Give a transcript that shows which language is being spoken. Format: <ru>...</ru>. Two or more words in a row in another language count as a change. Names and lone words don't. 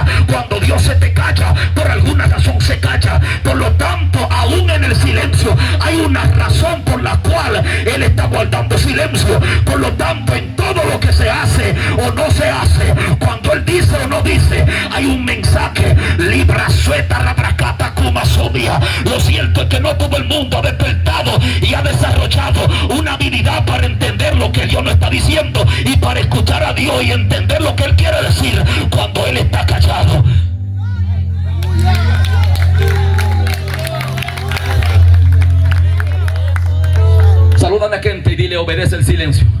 <es>Cuando Dios se te calla, por alguna razón se calla. Por lo tanto, aún en el silencio hay una razón por la cual Él está guardando silencio. Por lo tanto, en todo lo que se hace o no se hace, cuando Él dice o no dice, hay un mensaje. Libra sueta rabracata kumasobia. Lo cierto es que no todo el mundo ha despertado y ha desarrollado una habilidad para entender lo que Dios nos está diciendo y para escuchar a Dios y entender lo que Él quiere decir cuando Él está callado. Saluda a la gente y dile: obedece el silencio.</es>